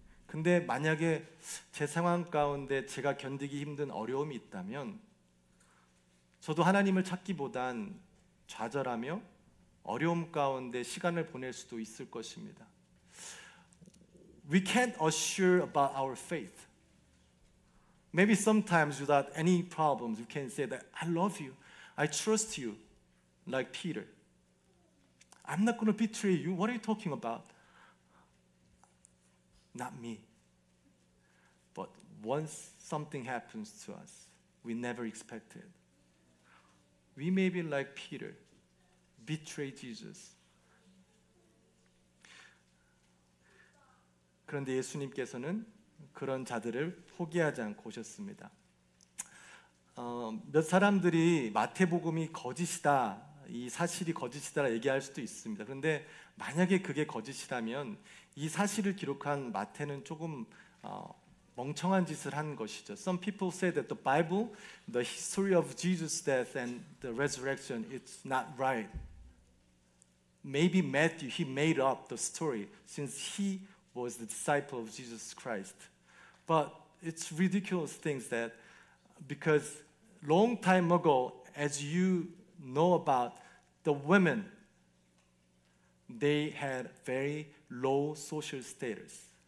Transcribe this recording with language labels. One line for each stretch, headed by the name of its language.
Korean: 근데 만약에 제 상황 가운데 제가 견디기 힘든 어려움이 있다면 저도 하나님을 찾기보단 좌절하며 어려움 가운데 시간을 보낼 수도 있을 것입니다.
English: We can't assure about our faith. Maybe sometimes without any problems, we can say that I love you, I trust you, like Peter. I'm not going to betray you. What are you talking about? Not me. But once something happens to us, we never expected. We may be like Peter, betray Jesus.
Korean: 그런데 예수님께서는 그런 자들을 포기하지 않고 오셨습니다. 몇 사람들이 마태복음이 거짓이다, 이 사실이 거짓이다 얘기할 수도 있습니다. 그런데 만약에 그게 거짓이라면 이 사실을 기록한 마태는 조금 멍청한 짓을 한 것이죠.
English: Some people say that the Bible, the history of Jesus' death and the resurrection, it's not right. Maybe Matthew, he made up the story since he was the disciple of Jesus Christ. But it's ridiculous things that, because long time ago, as you know about the women, they had very low social status.